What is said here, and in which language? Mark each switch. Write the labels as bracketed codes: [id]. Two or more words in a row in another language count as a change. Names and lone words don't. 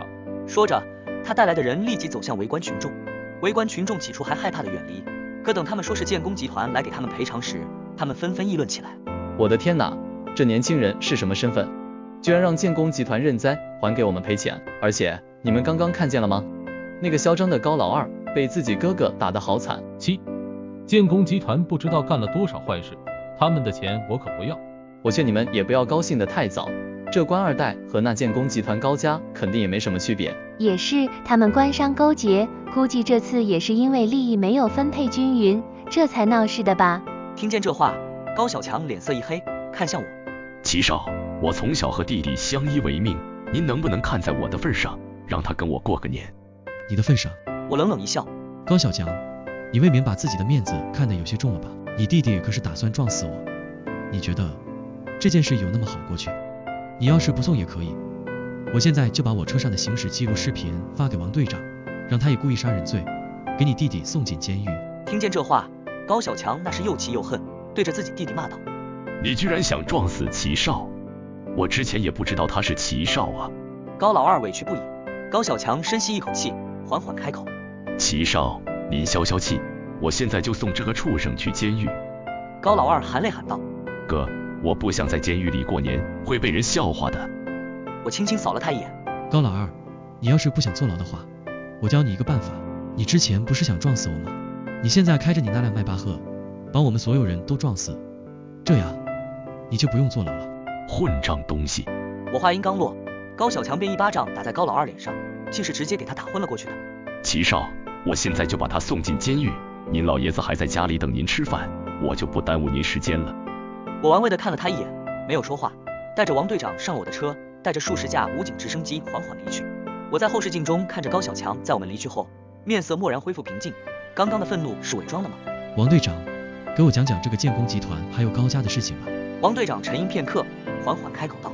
[zh] 說着，他帶來的人立即走向圍觀群眾。圍觀群眾起初還害怕地遠離，可等他們說是建工集團來給他們賠償時，他們紛紛議論起來。我的天哪，這年輕人是什麼身份？居然讓建工集團認災，還給我們賠錢！而且你們剛剛看見了嗎？那個囂張的高老二被自己哥哥打得好慘。建工集團不知道幹了多少壞事，他們的錢我可不要。我勸你們也不要高興得太早，這官二代和那建工集团高家肯定也沒什麼區別。也是，他們官商勾結，估計這次也是因為利益沒有分配均勻，這才鬧事的吧。聽見這話，高小強臉色一黑，看向我。齊少，我從小和弟弟相依為命，您能不能看在我的份上，讓他跟我過個年？你的份上？我冷冷一笑。高小强，你未免把自己的面子看得有些重了吧？你弟弟可是打算撞死我，你覺得這件事有那麼好過去？你要是不送也可以，我現在就把我車上的行駛記錄視頻發給王隊長，讓他以故意殺人罪給你弟弟送進監獄。聽見這話，高小強那是又氣又恨，對着自己弟弟罵道： 你居然想撞死齊少，我之前也不知道他是齊少啊。高老二委屈不已，高小強深吸一口氣，緩緩開口： 齊少，您消消氣，我現在就送這個畜生去監獄。高老二含淚喊道： 哥，我不想在監獄裡過年，會被人笑話的。我輕輕掃了他一眼。高老二，你要是不想坐牢的話，我教你一個辦法。你之前不是想撞死我嗎？你現在開着你那輛邁巴赫，把我們所有人都撞死，這樣你就不用坐牢了。混賬東西！我話音剛落，高小強便一巴掌打在高老二臉上，竟是直接給他打昏了過去的。齊少，我現在就把他送進監獄，您老爺子還在家裡等您吃飯，我就不耽誤您時間了。我玩味地看了他一眼，沒有說話，帶着王隊長上了我的車，帶着數十架武警直升機緩緩離去。我在後視鏡中看着高小強在我們離去後，面色蓦然恢復平靜。剛剛的憤怒是偽裝的嗎？王隊長，給我講講這個建工集團還有高家的事情吧。王隊長沉吟片刻，緩緩開口道：